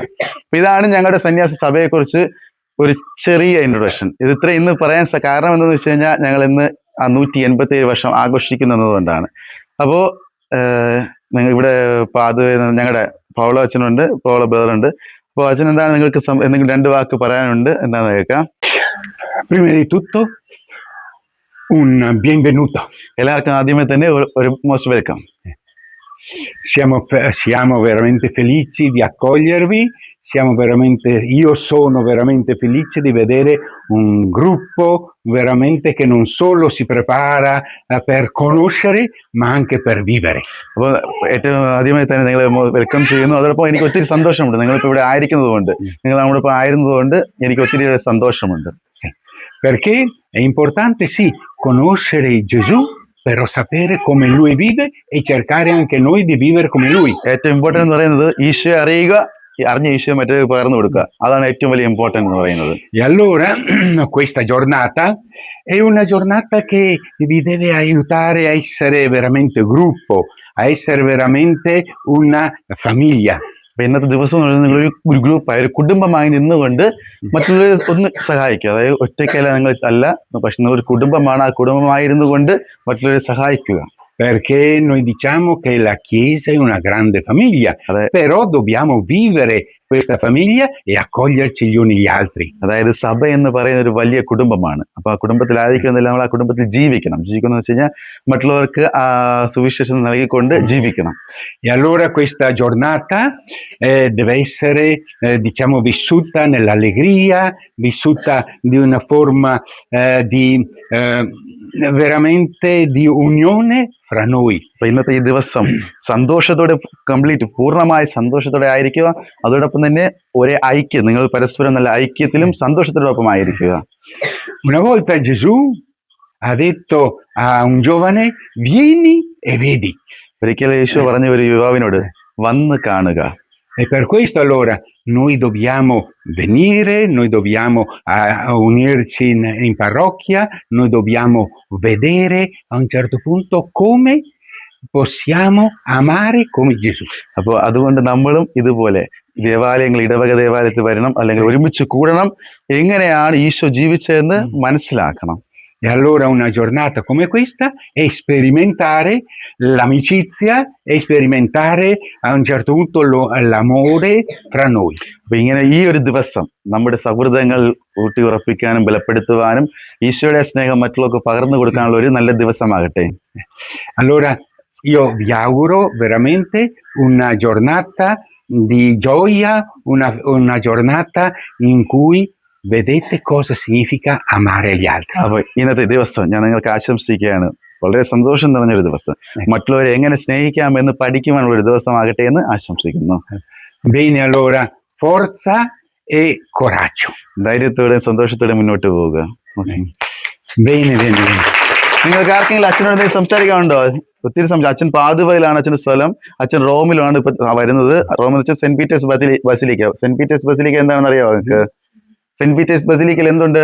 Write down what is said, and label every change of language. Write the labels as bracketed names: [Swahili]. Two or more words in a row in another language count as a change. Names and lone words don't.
[Malayalam] അപ്പൊ ഇതാണ് ഞങ്ങളുടെ സന്യാസ സഭയെക്കുറിച്ച് ഒരു ചെറിയ ഇൻട്രൊഡക്ഷൻ. ഇത് ഇന്ന് പറയാൻ കാരണം എന്താണെന്ന് വെച്ച് കഴിഞ്ഞാൽ, ഞങ്ങൾ ഇന്ന് 187 വർഷം ആഘോഷിക്കുന്നതുകൊണ്ടാണ്. അപ്പോൾ നിങ്ങൾ ഇവിടെ ഞങ്ങളുടെ പൗളോ അച്ഛനുണ്ട്, പൗളോ ബ്രദറുണ്ട്. അപ്പോൾ അച്ഛൻ എന്താണ് നിങ്ങൾക്ക് എന്തെങ്കിലും 2 വാക്ക് പറയാനുണ്ട്, എന്താണെന്ന് കേൾക്കാം. [Italian] Prima di tutto un benvenuto. [Malayalam] എല്ലാവർക്കും ആദ്യമേ തന്നെ ഒരു [English] most welcome. [Italian] Siamo veramente felici di accogliervi. Io sono veramente felice di vedere un gruppo veramente che non solo si prepara per conoscere, ma anche per vivere. [Malayalam] അപ്പോൾ ഏറ്റവും ആദ്യമായി തന്നെ നിങ്ങളെ വെൽക്കം ചെയ്യുന്നു. അതോടൊപ്പം എനിക്ക് ഒത്തിരി സന്തോഷമുണ്ട് നിങ്ങളിപ്പോൾ ഇവിടെ ആയിരിക്കുന്നത് കൊണ്ട്, നിങ്ങൾ നമ്മുടെ ഇപ്പോൾ ആയിരുന്നത് കൊണ്ട് എനിക്ക് ഒത്തിരി സന്തോഷമുണ്ട്. [Italian] Perché è importante sì conoscere Gesù, però sapere come lui vive e cercare anche noi di vivere come lui. [Malayalam] ഏറ്റവും ഇമ്പോർട്ടന്റ് എന്ന് പറയുന്നത് ഈശോയെ അറിയുക, അറിഞ്ഞ ഈശോയെ മറ്റേ പകർന്നു കൊടുക്കുക. അതാണ് ഏറ്റവും വലിയ ഇമ്പോർട്ടന്റ് എന്ന് പറയുന്നത്. [Italian] E allora questa giornata è una giornata che vi deve aiutare a essere veramente gruppo, a essere veramente una famiglia. [Malayalam] അപ്പൊ ഇന്നത്തെ ദിവസം നിങ്ങൾ ഒരു ഗ്രൂപ്പായി, ഒരു കുടുംബമായി നിന്നുകൊണ്ട് മറ്റുള്ളവരെ ഒന്ന് സഹായിക്കുക. അതായത് ഒറ്റയ്ക്കല്ല, നിങ്ങൾ അല്ല, പക്ഷെ നിങ്ങൾ ഒരു കുടുംബമാണ്. ആ കുടുംബമായിരുന്നു കൊണ്ട് മറ്റുള്ളവരെ സഹായിക്കുക. [Italian] Perché noi diciamo che la Chiesa è una grande famiglia, però dobbiamo vivere questa famiglia e accoglierci gli uni gli altri. [Malayalam] അതായത് സഭ എന്ന് പറയുന്ന ഒരു വലിയ കുടുംബമാണ്. അപ്പൊ ആ കുടുംബത്തിലായിരിക്കുന്നില്ല, നമ്മൾ ആ കുടുംബത്തിൽ ജീവിക്കണം. ജീവിക്കണം എന്ന് വെച്ച് കഴിഞ്ഞാൽ മറ്റുള്ളവർക്ക് ആ സുവിശേഷം നൽകിക്കൊണ്ട് ജീവിക്കണം. [Italian] E allora questa giornata deve essere diciamo vissuta nell'allegria, vissuta di una forma di veramente di unione fra noi. [Malayalam] അപ്പൊ ഇന്നത്തെ ഈ ദിവസം സന്തോഷത്തോടെ പൂർണ്ണമായ സന്തോഷത്തോടെ ആയിരിക്കുക. അതോടൊപ്പം തന്നെ ഒരേ ഐക്യം, നിങ്ങൾ പരസ്പരം നല്ല ഐക്യത്തിലും സന്തോഷത്തോടൊപ്പം ആയിരിക്കുക. [Italian] Una volta Gesù ha detto a un giovane: vieni e vedi. [Malayalam] ഒരിക്കൽ യേശു പറഞ്ഞ ഒരു യുവാവിനോട്, വന്ന് കാണുക. [Italian] E per questo allora noi dobbiamo venire, noi dobbiamo unirci in parrocchia, noi dobbiamo vedere a un certo punto come possiamo amare come Gesù. [Malayalam] അപ്പോൾ അതുകൊണ്ട് നമ്മളും ഇതുപോലെ ദേവാലയങ്ങൾ, ഇടവക ദേവാലയത്തിൽ വരണം, അല്ലെങ്കിൽ ഒരുമിച്ച് കൂടണം, എങ്ങനെയാണ് ഈശോ ജീവിച്ചതെന്ന് മനസ്സിലാക്കണം. [Italian] E allora una giornata come questa è sperimentare l'amicizia e sperimentare a un certo punto l'amore tra noi. [Malayalam] അപ്പൊ ഇങ്ങനെ ഈ ഒരു ദിവസം നമ്മുടെ സൗഹൃദങ്ങൾ ഊട്ടി ഉറപ്പിക്കാനും ബലപ്പെടുത്തുവാനും ഈശോയുടെ സ്നേഹം മറ്റുള്ളവർക്ക് പകർന്നു കൊടുക്കാനുള്ള ഒരു നല്ല ദിവസമാകട്ടെ. [Italian] Allora io vi auguro veramente una giornata di gioia, una giornata in cui vedete cosa significa amare gli altri. [Malayalam] അപ്പൊ ഇന്നത്തെ ദിവസം ഞാൻ നിങ്ങൾക്ക് ആശംസിക്കുകയാണ്. വളരെ സന്തോഷം നിറഞ്ഞൊരു ദിവസം, മറ്റുള്ളവരെ എങ്ങനെ സ്നേഹിക്കാമെന്ന് പഠിക്കുവാനുള്ള ഒരു ദിവസമാകട്ടെ എന്ന് ആശംസിക്കുന്നു. [Italian] Bene, allora forza e coraggio. [Malayalam] ധൈര്യത്തോടെ സന്തോഷത്തോടെ മുന്നോട്ട് പോവുക. [Italian] Bene, bene, bene. [Malayalam] നിങ്ങൾക്ക് ആർക്കെങ്കിലും അച്ഛനോട് എന്തെങ്കിലും സംസാരിക്കാനുണ്ടോ? ഒത്തിരി അച്ഛൻ പാതുവയിലാണ് അച്ഛൻ്റെ സ്ഥലം. അച്ഛൻ റോമിലാണ് ഇപ്പൊ വരുന്നത്. റോമിൽ വെച്ചാൽ സെന്റ് പീറ്റേഴ്സ് ബസിലിക്ക. സെന്റ് പീറ്റേഴ്സ് ബസിലിക്ക എന്താണെന്ന് അറിയാമോ നിങ്ങൾക്ക്? സെന്റ് പീറ്റേഴ്സ് ബസിലിക്കയിൽ എന്തുണ്ട്?